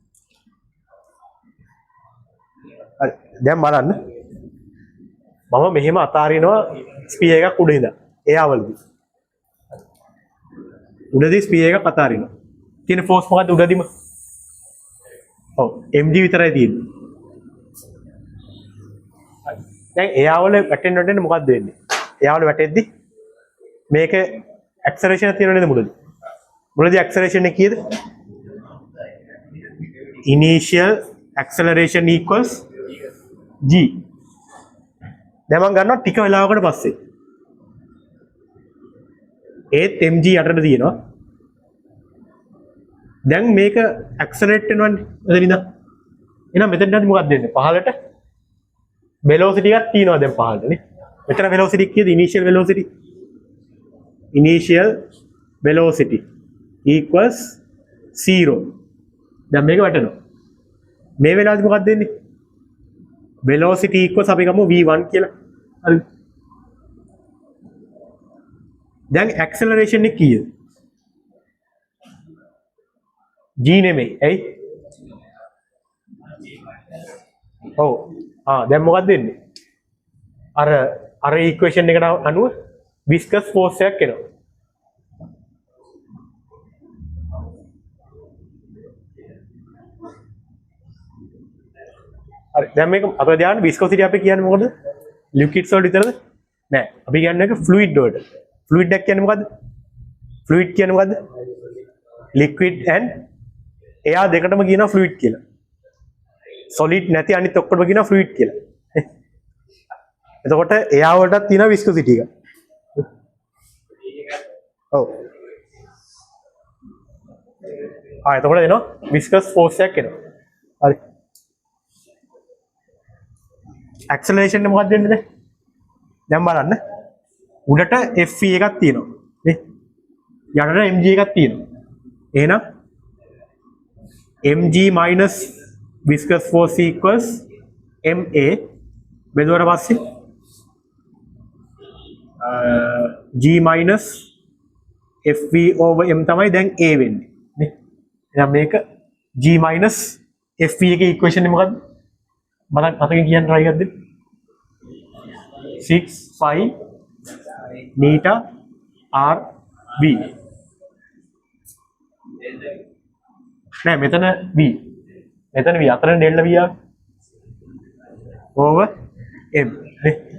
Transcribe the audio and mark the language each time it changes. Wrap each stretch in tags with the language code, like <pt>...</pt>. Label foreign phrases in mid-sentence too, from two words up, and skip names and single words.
<si>හරි දැන් බලන්න මම මෙහෙම අතාරිනවා ස්පියර් එකක් උඩ ඉඳන් එයාවලදී උඩදී ස්පියර් එකක් අතාරිනවා තියෙන ෆෝස් මොකද්ද උඩදීම ඔව් mg විතරයි තියෙන්නේ දැන් එයාවල වැටෙන්න මොකද්ද වෙන්නේ එයාවල වැටෙද්දි මේක ඇක්සලරේෂන් එක තියෙනව නේද මුලදී ඇක්සලරේෂන් එක කීයද</si> <en>initial acceleration equals g</en> <si>දැන් මම ගන්නවා ටික වෙලාවකට පස්සේ ඒත් mg යටට තියෙනවා දැන් මේක ඇක්සලරේට් වෙනවනේ එතන ඉඳන්. එහෙනම් මෙතනදී මොකක්ද වෙන්නේ? පහළට velocity එකක් තියෙනවා දැන් පහළට නේ. මෙතන velocity කීයද?</si> <en>initial velocity. Initial velocity equals 0.</en> <si>දැන් මේක වැටෙනවා. මේ වෙලාවේදී මොකක්ද වෙන්නේ?</si> <en>velocity equals</en> <si>අපි ගමු v1 කියලා. හරිද? දැන් acceleration එක කීයද? g නෙමෙයි. ඇයි? ඔව්. දැන් මොකක්ද වෙන්නේ? අර equation එකට අනුව</si> <en>viscous force</en> <si>එකක් එනවා. හරි. දැන් මේක අපේ ධ්‍යාන viscosity අපි කියන්නේ මොකද? liquids වලට විතරද? නෑ. අපි කියන්නේ එක fluid වලට. fluid එක කියන්නේ මොකද්ද? fluid කියන්නේ මොකද්ද?</si> <en>liquid and air</en> <si>දෙකටම කියනවා fluid කියලා. solid නැති අනිත් ඔක්කොටම කියනවා fluid කියලා. එතකොට air වලටත් තියෙනවා viscosity එක. ඔව්. එතකොට එනවා</si> <en>viscous force</en> <si>එකක් එනවා. හරි. acceleration එක මොකක්ද වෙන්නේ දැන්? දැන් බලන්න. උඩට Fe එකක් තියෙනවා. නේ? යටට mg එකක් තියෙනවා. එහෙනම්</si> <en>mg minus viscous force equals ma</en> <si>බෙදුවට පස්සේ</si> <en>g minus Fv over m</en> <si>තමයි දැන් a වෙන්නේ නේ. එහෙනම් මේක</si> <en>g minus Fv</en> <si>එකේ equation එක මොකද්ද? මතකෙන් කියන්න try එකක් දෙන්න. 6 5 meter r v නෑ මෙතන v අතර ඩෙල්ටා</si> <en>v over m</en> <si>නේ.</si>